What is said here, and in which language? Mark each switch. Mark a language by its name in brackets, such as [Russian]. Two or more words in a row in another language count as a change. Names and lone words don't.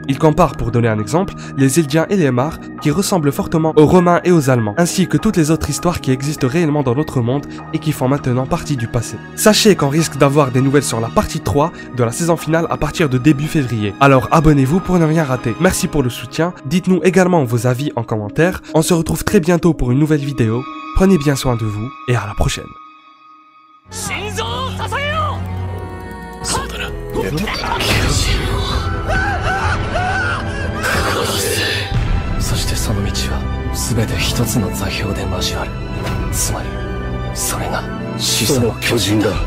[French] Il compare, pour donner un exemple, les Eldians et les Mars qui ressemblent fortement aux Romains et aux Allemands, ainsi que toutes les autres histoires qui existent réellement dans notre monde et qui font maintenant partie du passé. Sachez qu'on risque d'avoir des nouvelles sur la partie 3 de la saison finale à partir de début février. Alors abonnez-vous pour ne rien rater. Merci pour le soutien, dites-nous également vos avis en commentaire. On se retrouve très bientôt pour une nouvelle vidéo. Prenez bien soin de vous et à la prochaine. [Japanese] そしてその道は全て一つの座標で交わる。つまりそれが始祖の巨人だ。